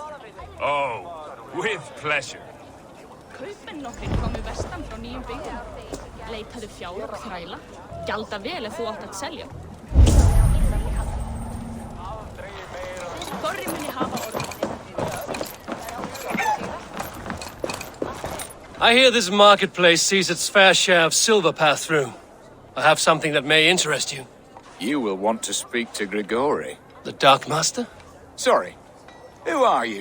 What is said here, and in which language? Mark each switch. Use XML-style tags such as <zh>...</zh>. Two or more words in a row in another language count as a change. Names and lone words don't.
<en>Oh, with pleasure.</en> <is>Kaupmenn nokkrir komu vestan frá nýjum byggðum. Leitaðu fjár og þræla. Gjalda vel ef þú átt að selja. Þorri muni hafa orð.</is> <en>I hear this marketplace sees its fair share of silver pass through. I have something that may interest you. You will want to speak to Grigori. The Dark Master? Sorry, who are you?</en>